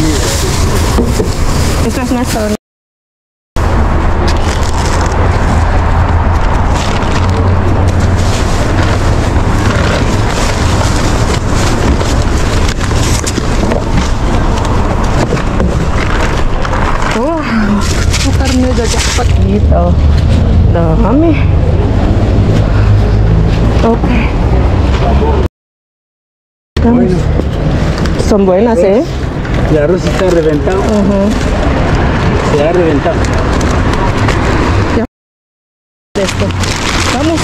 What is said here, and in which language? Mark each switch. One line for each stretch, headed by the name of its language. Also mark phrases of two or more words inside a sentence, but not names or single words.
Spanish: Esto es nuestro.
Indonesian: Oh, karne udah dapat gitu.
Spanish: Dami. Okay. Bueno. Son buenas, ¿eh? El arroz está reventado. Se ha reventado. Esto. Vamos.